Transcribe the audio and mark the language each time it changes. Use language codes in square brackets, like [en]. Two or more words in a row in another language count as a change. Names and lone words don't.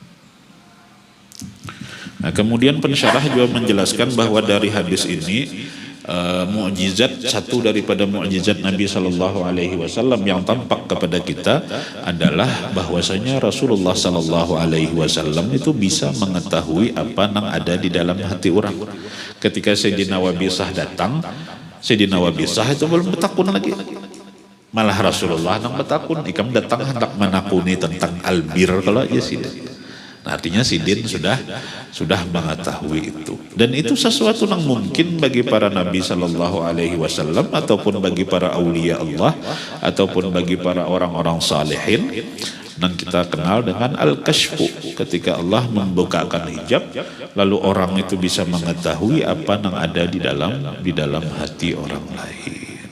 [id] Nah, kemudian pensyarah juga menjelaskan bahwa dari hadis ini mukjizat, satu daripada mukjizat Nabi [ar] Sallallahu Alaihi Wasallam [id] yang tampak kepada kita adalah bahwasanya Rasulullah [ar] Sallallahu Alaihi Wasallam [id] itu bisa mengetahui apa yang ada di dalam hati orang. [bjn] Ketika Sayyidina Wabisah datang, Sayyidina Wabisah itu belum bertakun lagi, malah Rasulullah nang bertakun, ikam datang hendak menakuni tentang albir kalau aja sih. [id] Nah, artinya Sidin sudah mengetahui itu, dan itu sesuatu yang mungkin bagi para Nabi [ar] Sallallahu Alaihi Wasallam [id] ataupun bagi para aulia Allah ataupun bagi para orang-orang salihin yang kita kenal dengan al-kashfu, ketika Allah membukakan hijab lalu orang itu bisa mengetahui apa yang ada di dalam hati orang lain.